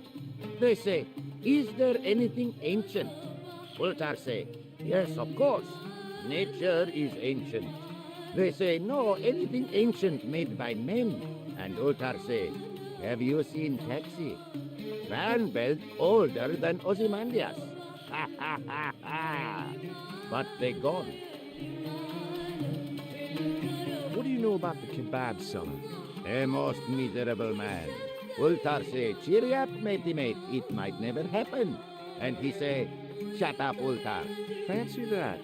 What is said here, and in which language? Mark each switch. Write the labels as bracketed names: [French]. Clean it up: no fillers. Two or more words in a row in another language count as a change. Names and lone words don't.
[English] They say, is there anything ancient? Ultar say, yes, of course. Nature is ancient. They say, no, anything ancient made by men. And Ultar say, have you seen Taxi? Van belt older than Ozymandias. Ha ha ha ha. But they gone. What do you know about the kebab seller? A most miserable man. Ultar say, cheer up, matey mate, it might never happen. And he say, shut up, Ultar. Fancy that.